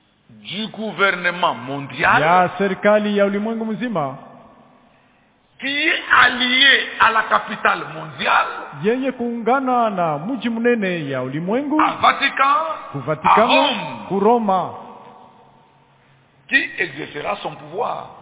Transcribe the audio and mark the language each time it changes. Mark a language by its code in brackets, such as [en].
[fr] du gouvernement mondial [sw] ya serikali ya ulimwengu mzima [fr] qui est allié à la capitale mondiale [sw] yenye kuungana na mji mnene ya ulimwengu [fr] a Vatican, [sw] ku Vatican, [fr] a Rome, [sw] ku Roma, [fr] qui exercera son pouvoir